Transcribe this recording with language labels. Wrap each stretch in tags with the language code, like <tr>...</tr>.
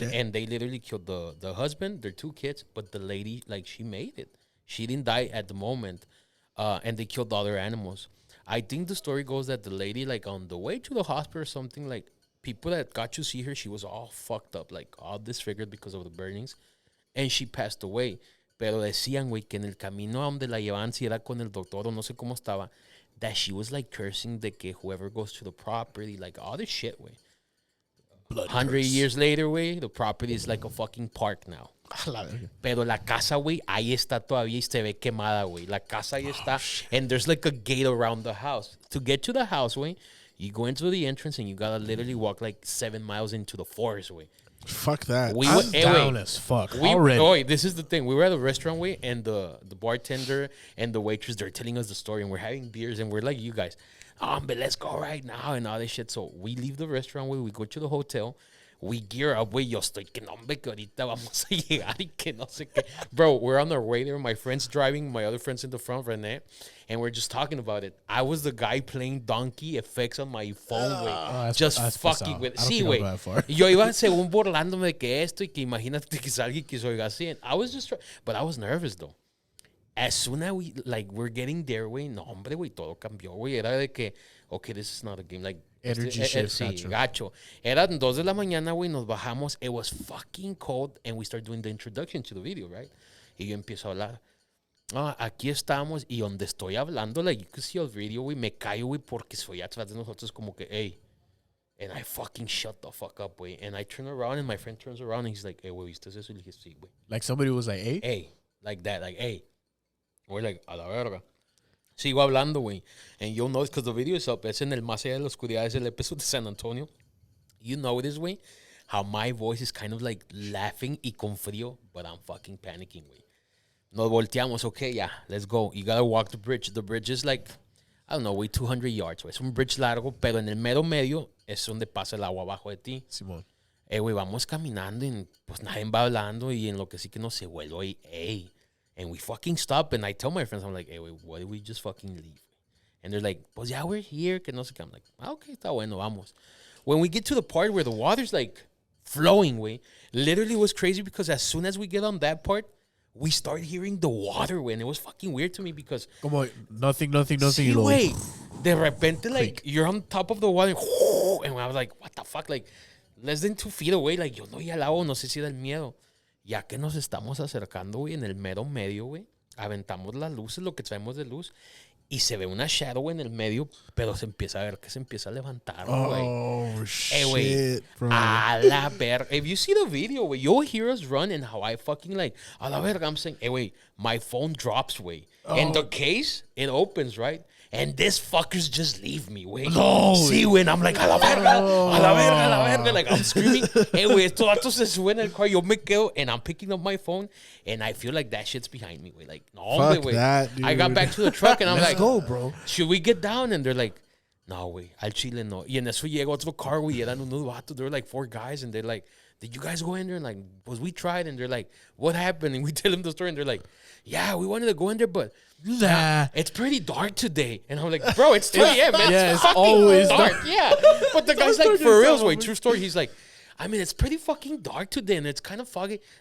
<en>And they literally killed the husband, their 2 kids, but the lady, like, she made it. She didn't die at the moment. And they killed the other animals. I think the story goes that the lady, like, on the way to the hospital or something, like, people that got to see her, she was all fucked up, like, all disfigured because of the burnings. And she passed away.</en> <es>Pero decían, güey, que en el camino a donde la llevaban, si era con el doctor o no sé cómo estaba,</es> <en>that she was, like, cursing</en> <es>de que</es> <en>whoever goes to the property, like, all this shit,</en> <es>güey.</es> <en>100 years later, güey, the property is like a fucking park now.</en> <es>Pero la casa, güey, ahí está todavía y se ve quemada, güey. La casa ahí está.</es> <en>And there's like a gate around the house. To get to the house, güey, you go into the entrance and you gotta literally walk like 7 miles into the forest, güey. Fuck that. I'm down as fuck already. This is the thing. We were at a restaurant, way, and the bartender and the waitress, they're telling us the story, and we're having beers, and we're like, you guys, but let's go right now, and all this shit. So we leave the restaurant, we go to the hotel.</en> <es>We gear up, güey. Yo estoy que no, hombre, que ahorita vamos a llegar y que no sé qué.</es> <en>Bro, we're on our way there. My friend's driving. My other friend's in the front, René. And we're just talking about it. I was the guy playing donkey effects on my phone, güey. Just fucking with it. Sí, güey.</en> <es>Yo iba según burlándome de que esto y que imagínate que salga y que soy así.</es> <en>And I was just but I was nervous, though. As soon as we're getting there, güey.</en> <es>No, hombre, güey. Todo cambió, güey. Era de que,</es> <en>okay, this is not a game. Like, energy shift,</en> <es>sí, gacho. Eran 2 de la mañana, güey, nos bajamos.</es> <en>It was fucking cold, and we started doing the introduction to the video, right?</en> <es>Y yo empiezo a hablar. Aquí estamos, y donde estoy hablando, like,</es> <en>you can see</en> <es>el video, güey, me callo, güey, porque soy atrás de nosotros como que, hey.</es> <en>And I fucking shut the fuck up, güey. And I turn around, and my friend turns around, and he's like, hey, güey,</en> <es>¿viste eso? Y le dije, sí, güey.</es> <en>Like somebody was like, hey? Hey, like that, like, hey. We're like,</en> <es>a la verga. Sigo hablando, güey.</es> <en>And you'll know because the video is up.</en> <es>Es en el Más Allá de la Oscuridad. Es el episodio de San Antonio.</es> <en>You know this, güey. How my voice is kind of like laughing</en> <es>y con frío,</es> <en>but I'm fucking panicking, güey.</en> <es>Nos volteamos.</es> <en>Okay, yeah, let's go. You gotta walk the bridge. The bridge is like, I don't know, güey, 200 yards, güey.</en> <es>Es un bridge largo, pero en el medio es donde pasa el agua abajo de ti. Simón. Güey, vamos caminando y pues nadie va hablando y en lo que sí que no se vuelve, ey.</es> <en>And we fucking stop, and I tell my friends, I'm like, hey, wait, why did we just fucking leave? And they're like, pues yeah, we're here,</en> <es>que no sé qué.</es> <en>I'm like, okay,</en> <es>está bueno, vamos.</es> <en>When we get to the part where the water's like flowing, way, literally was crazy because as soon as we get on that part, we start hearing the water, way, and it was fucking weird to me because... Como nothing.</en> <es>Sí, güey. De repente,</es> <en>like, you're on top of the water, and I was like, what the fuck?</en> <es>Like,</es> <en>less than 2 feet away,</en> <es>like, yo no oía el agua, no sé si era el miedo. Ya que nos estamos acercando, güey, en el medio, güey, aventamos las luces, lo que traemos de luz, y se ve una shadow en el medio, pero se empieza a ver que se empieza a levantar, güey.</es> <en>Oh, shit, bro.</en> <es>A la verga.</es> <en>If you see the video, güey, you'll hear us run and how I fucking like,</en> <es>a la verga,</es> <en>I'm saying, hey, wait, my phone drops, güey. And the case, it opens, right? And this fuckers just leave me, güey. No. Sí, güey. And I'm like,</en> <es>a la verga, a la verga, a la verga.</es> <en>Like, I'm screaming.</en> <es>Hey, güey, estos vatos se suben al car. Yo me quedo,</es> <en>and I'm picking up my phone, and I feel like that shit's behind me, güey. Like, no, güey. I got back to the truck, and I'm like, go, bro. Should we get down? And they're like, no, güey,</en> <es>al chile no. Y en eso llega otro car, güey, y eran unos vatos.</es> <en>There were like 4 guys, and they're like, did you guys go in there? And like, we tried, and they're like, what happened? And we tell them the story, and they're like, yeah, we wanted to go in there, but it's pretty dark today. And I'm like, bro, it's 2 a.m. Yeah, it's it's always dark. Yeah. But the guy's like, for real, wait, true story. He's like, I mean, it's pretty fucking dark today, and it's kind of foggy.</en>